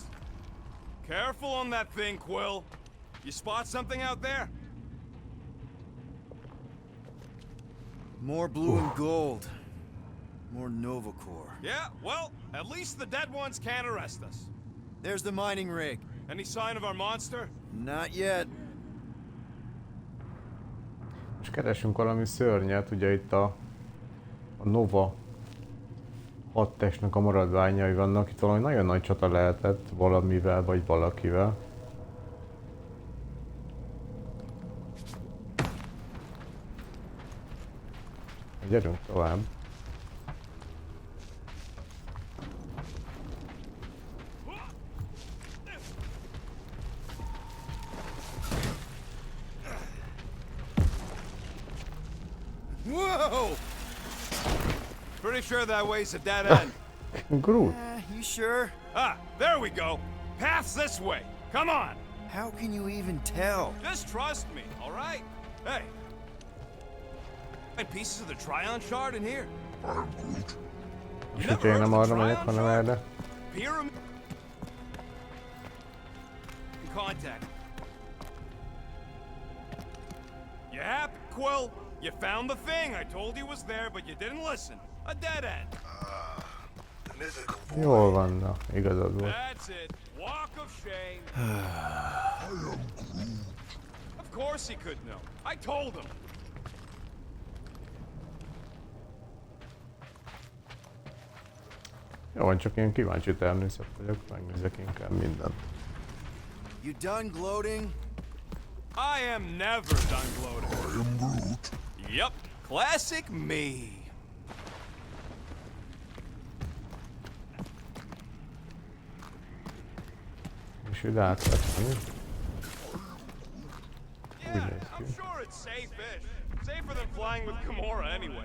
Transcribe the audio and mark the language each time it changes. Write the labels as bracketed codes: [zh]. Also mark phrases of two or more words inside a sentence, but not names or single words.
[en] Careful on that thing, Quill. You spot something out there? More blue and gold. More Nova Core. Yeah, well, at least the dead ones can't arrest us. There's the mining rig. Any sign of our monster? Not yet. [hu] És keresünk valami szörnyet, ugye itt a Nova 6 testnek a maradványai vannak, itt valami nagyon nagy csata lehetett valamivel vagy valakivel. Gyerünk tovább. [en] Whoa! Pretty sure that way's a dead end. Groot. You sure? Ah, there we go. Path's this way. Come on. How can you even tell? Just trust me, all right? Hey. Find pieces of the Tryon shard in here. I'm Groot. [hu] És hogyha én nem arra megyek, hanem erre. [en] Pyramid. Contact. You happy, Quill? You found the thing. I told you was there, but you didn't listen. A dead end. The mythical void. [hu] Jól van, na, igazad volt. [en] That's it. Walk of shame. I am Groot. Of course he could know. I told him. [hu] Jó van, csak én kíváncsi természet vagyok, megnézek inkább mindent. [en] You done gloating? I am never done gloating. I am Groot. Yep. Classic me. [hu] És ide át lehet menni. [en] Yeah, I'm sure it's safe-ish. Safer than flying with Gamora anyway.